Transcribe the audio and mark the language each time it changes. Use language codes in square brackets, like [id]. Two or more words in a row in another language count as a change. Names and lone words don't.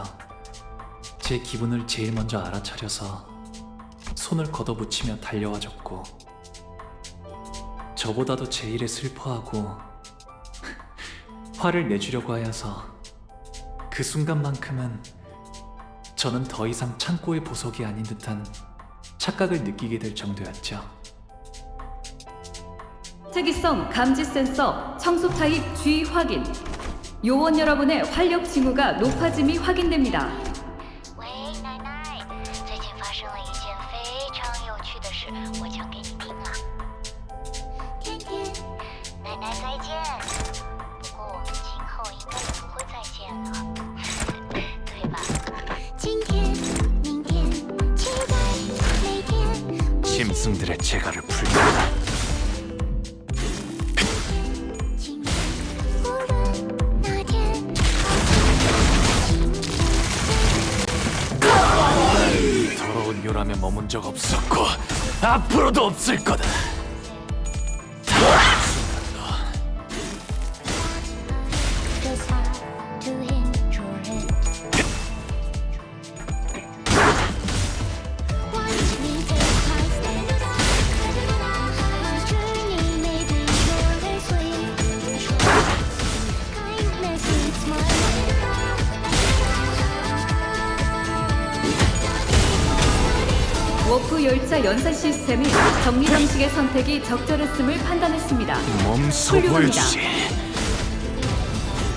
[ko] 제 기분을 제일 먼저 알아차려서 손을 걷어붙이며 달려와줬고, 저보다도 제 일에 슬퍼하고 화를 내주려고 하여서 그 순간만큼은 저는 더 이상 창고의 보석이 아닌 듯한 착각을 느끼게 될 정도였죠. 특이성 감지 센서 청소 타입 G 확인. 요원 여러분의 활력 징후가 높아짐이 확인됩니다. [zh] 喂，奶奶，最近发生了一件非常有趣的事，我讲给你听啊。天天，奶奶再见。不过我们今后应该也不会再见了，对吧？今天、明天，期待每天。 [ko] 짐승들의 재갈을 풀겠다. [zh] 无论那天， [ko] 더러운 요람에 머문 적 없었고 앞으로도 없을 거다. [en] Just hard to enjoy it. Watch me take my steps. My journey may be short and sweet. Kindness leads my way. [ko] 워프 열차 연산 시스템이 정리 방식의 선택이 적절했음을 판단했습니다. 몸소 훌륭합니다. 보여주지.